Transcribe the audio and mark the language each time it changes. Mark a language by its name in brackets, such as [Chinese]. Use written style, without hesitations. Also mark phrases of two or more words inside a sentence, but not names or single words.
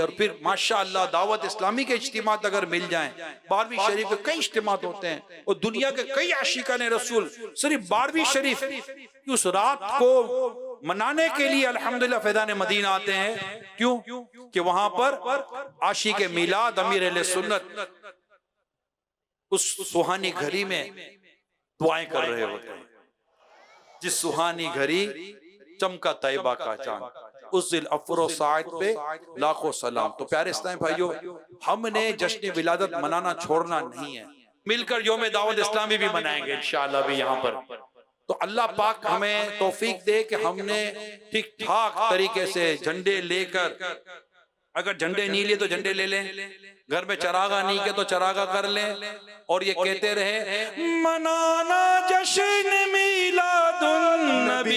[Urdu] اور پھر ماشاءاللہ دعوت اسلامی کے اجتماعات اگر مل جائیں، 12ویں شریف کے کئی اجتماعات ہوتے ہیں اور دنیا کے کئی عاشقان رسول صرف 12ویں شریف کی اس رات کو منانے کے لیے الحمدللہ فیضان مدینہ آتے ہیں۔ کیوں؟ کہ وہاں پر عاشق میلاد امیر اہل سنت اس سہانی گھڑی میں دعائیں کر رہے ہوتے ہیں۔ جس سہانی گھڑی چمکا طیبہ کا چاند، اس دل افر و ساعت پہ لاکھوں سلام۔ تو پیارے اسلامی بھائیو، ہم نے جشن ولادت منانا چھوڑنا نہیں ہے، مل کر یوم دعوت اسلامی بھی منائیں گے انشاءاللہ بھی یہاں پر۔ تو اللہ پاک ہمیں توفیق دے کہ ہم نے ٹھیک ٹھاک طریقے سے جھنڈے لے کر، اگر جھنڈے نہیں لیے تو جھنڈے لے لیں، گھر میں چراغا نہیں کہ تو چراغا کر لیں، اور یہ کہتے رہے منانا جشن میلاد النبی